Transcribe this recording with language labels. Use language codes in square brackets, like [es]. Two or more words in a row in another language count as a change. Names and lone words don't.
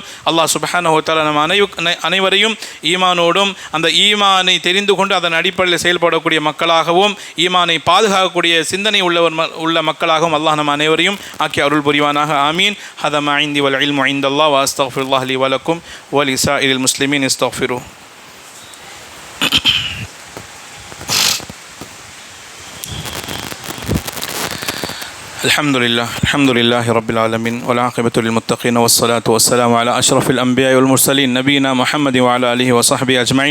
[ar] الله سبحانه وتعالى [ta] நம் அனைவரையும் ஈமானோடும் அந்த ஈமானை தெரிந்து கொண்டு அதன் அடிப்படையில் செயல்படக்கூடிய மக்களாகவும், ஈமானை பாதுகாக்கக்கூடிய சிந்தனை உள்ள மக்களாகவும் அல்லாஹ் நம் அனைவரையும் ஆக்கி அருள் புரிவானாக. ஆமீன். [ar] هذا ما عندي والعلم عند الله وأستغفر الله لي ولكم ولسائر المسلمين أستغفره. الحمد لله رب العالمين والعاقبة للمتقين والصلاة والسلام على أشرف الأنبياء والمرسلين نبينا محمد وعلى آله وصحبه أجمعين.